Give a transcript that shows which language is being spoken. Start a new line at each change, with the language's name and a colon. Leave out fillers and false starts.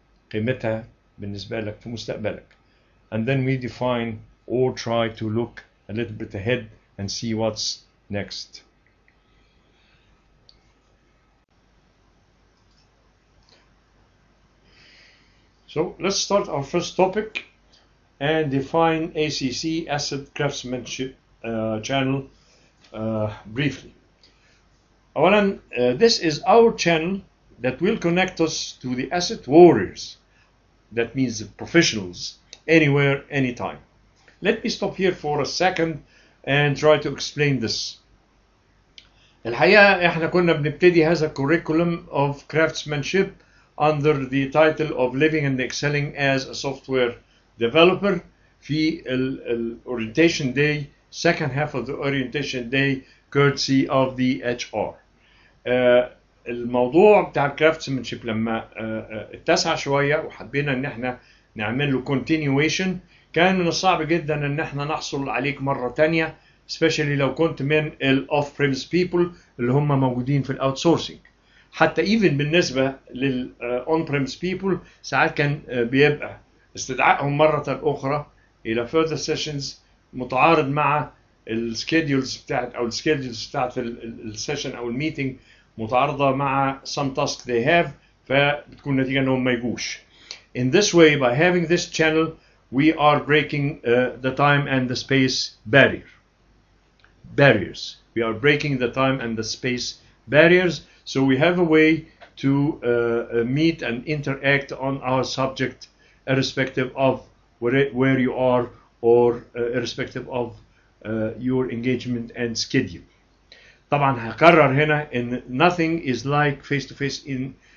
Arabic: قيمتها بالنسبة لك في مستقبلك.
English: And then we define or try to look a little bit ahead and see what's next. So let's start our first topic and define ACC, Asset Craftsmanship channel briefly. أولاً, this is our channel that will connect us to the asset warriors. That means the professionals, anywhere, anytime. Let me stop here for a second and try to explain this.
Arabic: الحقيقة احنا كنا بنبتدي هذا
English: curriculum of craftsmanship under the title of Living and Excelling as a Software Developer في orientation day, second half of the orientation day, courtesy of the HR.
Arabic: الموضوع بتاع الكرافتسمانشيب لما اتسع شوية وحبينا ان احنا نعمل له continuation، كان من الصعب جدا ان احنا نحصل عليك مرة تانية، especially لو كنت من ال
English: off premise people
Arabic: اللي هم موجودين في الاوتسورسنج. حتى even بالنسبة لل
English: on premise people
Arabic: ساعات كان بيبقى استدعائهم مرة أخرى إلى
English: further sessions
Arabic: متعارض مع السكيدولز بتاعت أو السكيدولز بتاعت السيشن أو الميتنج متعارضة مع
English: some task they have،
Arabic: فبتكون نتيجة إنهم ما يجوش.
English: In this way, by having this channel, we are breaking the time and the space barriers. We are breaking the time and the space barriers, so we have a way to meet and interact on our subject, irrespective of where you are or irrespective of your engagement and schedule.
Arabic: طبعا هكرر هنا ان
English: nothing is like face to face in